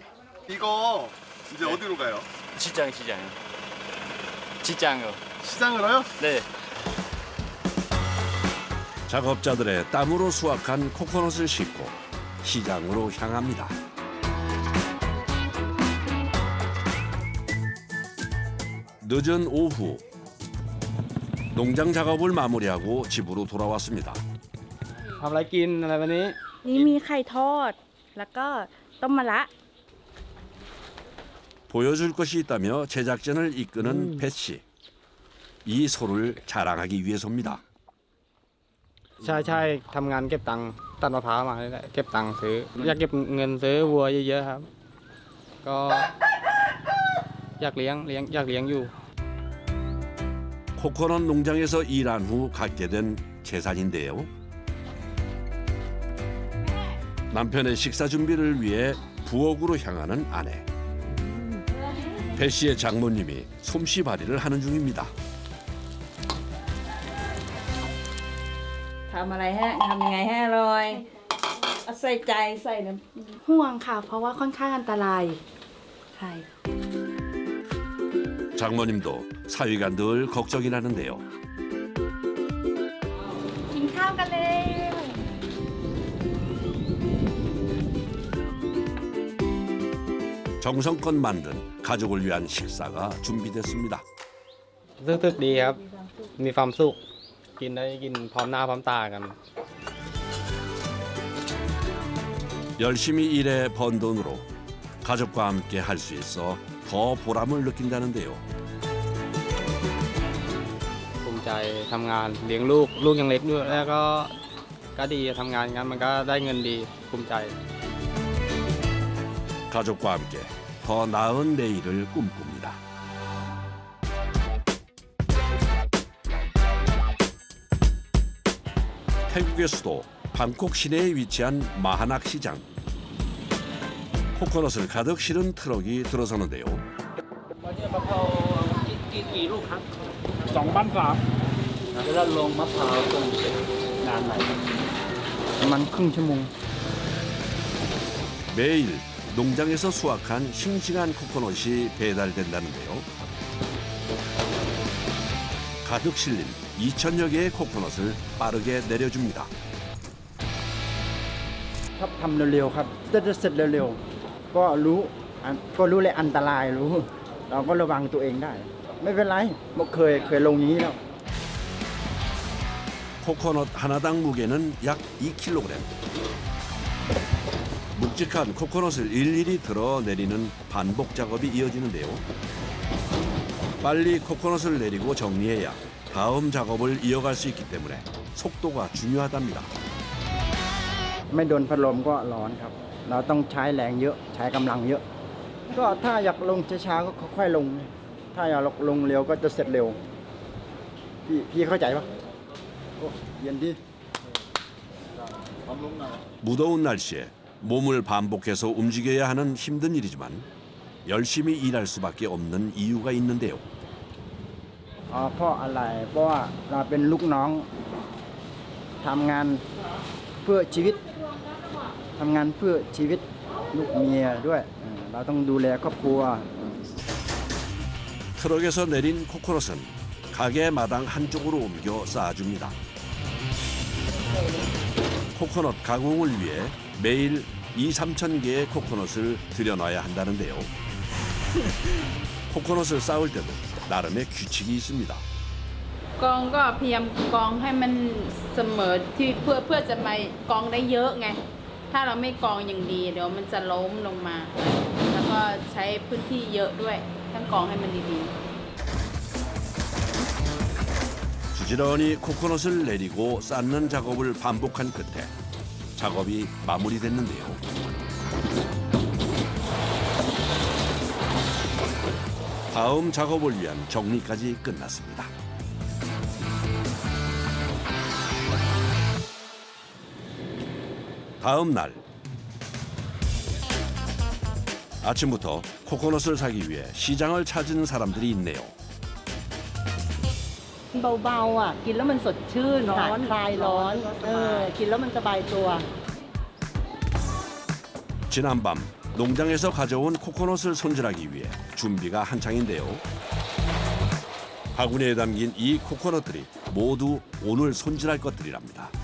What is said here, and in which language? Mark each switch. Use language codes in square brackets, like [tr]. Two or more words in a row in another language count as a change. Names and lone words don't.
[ko] 이거 이제 어디로 가요? 시장이요. 시장으로요? 네. 작업자들의 땀으로 수확한 코코넛을 싣고 시장으로 향합니다. 늦은 오후 농장 작업을 마무리하고 집으로 돌아왔습니다. [th] ทำอะไรกินอะไรวันนี้ นี่มีไข่ทอด แล้วก็ต้มมะระ [ko] 보여줄 것이 있다며 제작진을 이끄는 배 씨. 이 소를 자랑하기 위해서입니다. [th] ใช่ทำงานเก็บตังค์ตัดมะพร้าวมาเลยเก็บตังค์ซื้ออยากเก็บเงินซื้อวัวเยอะๆครับก็อยากเลี้ยงอยู่ [ko] 코코넛 농장에서 일한 후 갖게 된 재산인데요. 남편의 식사 준비를 위해 부엌으로 향하는 아내. 배 씨의 장모님이 솜씨발이를 하는 중입니다. [th] ทำอะไรฮะทำยังไงให้อร่อยเอาใส่ใจใส่น้ำห่วงค่ะ เพราะว่าค่อนข้างอันตรายใช่ [ko] 장모님도 사위가 늘 걱정이 나는데요. [th] กินข้าวกันเลย [ko] 정성껏 만든 가족을 위한 식사가 준비됐습니다. [th] รู้สึกดีครับ มีความสุข กินได้กินพร้อมหน้าพร้อมตากัน [ko] 열심히 일해 번 돈으로 가족과 함께 할 수 있어 더 보람을 느낀다는데요. [th] ภูมิใจทำงานเลี้ยงลูก ลูกยังเล็กด้วยแล้วก็ดีทำงานงั้นมันก็ได้เงินดีภูมิใจ [ko] 가족과 함께 더 나은 내일을 꿈꿉니다. 태국의 수도 방콕 시내에 위치한 마하낙 시장. 코코넛을 가득 실은 트럭이 들어서는데요. [th] ประมาณครึ่งชั่วโมง [ko] 매일 농장에서 수확한 싱싱한 코코넛이 배달된다는데요. 가득 실린 2,000여 개의 코코넛을 빠르게 내려줍니다. [th] ถ้าทำเร็วๆครับจะเสร็จเร็วๆก็รู้เลยอันตรายรู้ เราก็ระวังตัวเองได้ ไม่เป็นไรเคยลงอย่างนี้แล้ว [ko] 코코넛 하나당 무게는 약 2kg. 묵직한 코코넛을 일일이 들어 내리는 반복 작업이 이어지는데요. 빨리 코코넛을 내리고 정리해야 다음 작업을 이어갈 수 있기 때문에 속도가 중요하답니다. [th] ไม่โดนพัดลมก็ร้อนครับ เราต้องใช้แรงเยอะใช้กำลังเยอะ ก็ถ้าอยากลงช้าๆก็ค่อยๆลง ถ้าอยากลงเร็วก็จะเสร็จเร็ว พี่เข้าใจปะโอ้เย็นดี [ko] 무더운 날씨에 몸을 반복해서 움직여야 하는 힘든 일이지만 열심히 일할 수밖에 없는 이유가 있는데요. [th] เพราะอะไรเพราะว่าเราเป็นลูกน้องทำงานเพื่อชีวิตลูกเมียด้วยเราต้องดูแลครอบครัว [ko] 트럭에서 내린 코코넛은 가게 마당 한쪽으로 옮겨 쌓아줍니다. 코코넛 가공을 위해 매일 2-3천 개의 코코넛을 들여놔야 한다는데요. 코코넛을 쌓을 때도 나름의 규칙이 있습니다. [th] กองก็พยายามกองให้มันเสมอที่เพื่อจะไปกองได้เยอะไง ถ้าเราไม่กองอย่างดีเดี๋ยวมันจะล้มลงมา แล้วก็ใช้พื้นที่เยอะด้วยต้องกองให้มันดีๆ [ko] 부지런히 코코넛을 내리고 쌓는 작업을 반복한 끝에 작업이 마무리됐는데요. 다음 작업을 위한 정리까지 끝났습니다. 다음 날 아침부터 코코넛을 사기 위해 시장을 찾은 사람들이 있네요. [th] เบาๆอ่ะกินแล้วมันสดชื่นหายคลายร้อนกินแล้วมันสบายตัว [ko] 지난밤 농장에서 가져온 코코넛을 손질하기 위해 준비가 한창인데요. 바구니에 담긴 이 코코넛들이 모두 오늘 손질할 것들이랍니다.